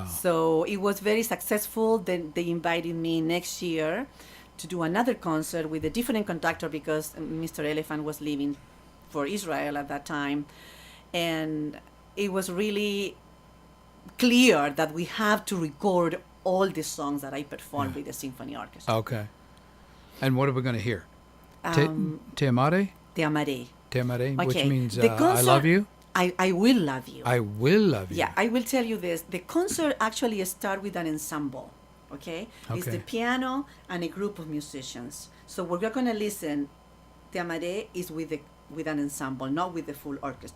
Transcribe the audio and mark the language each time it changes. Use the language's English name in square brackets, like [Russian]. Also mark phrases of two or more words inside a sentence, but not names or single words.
[English] So it was very successful. Then they invited me next year to do another concert with a different conductor because Mr. Elephant was leaving for Israel at that time. And it was really clear that we have to record all the songs that I performed with the symphony orchestra. Okay. And what are we going to hear? [Spanish] Te amare? Te amare. Te amare, [English] Okay. Which means concert, I love you? I will love you. I will love you. Yeah, I will tell you this. The concert actually starts with an ensemble, okay? It's the piano and a group of musicians. So what we're going to listen, [Spanish] Te amare, [English] is with an ensemble, not with the full orchestra.